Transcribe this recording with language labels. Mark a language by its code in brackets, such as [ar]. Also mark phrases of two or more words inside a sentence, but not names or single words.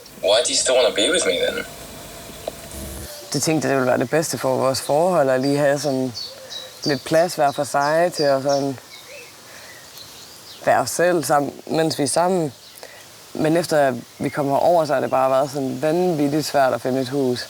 [en] Why do you still want to be with me then? [da] Det tænkte jeg, det ville være det bedste for vores forhold, at lige have sådan lidt plads hver for sig til at sådan være os selv sammen, mens vi er sammen. Men efter at vi kom herover, så har det bare været sådan vanvittigt svært at finde et hus.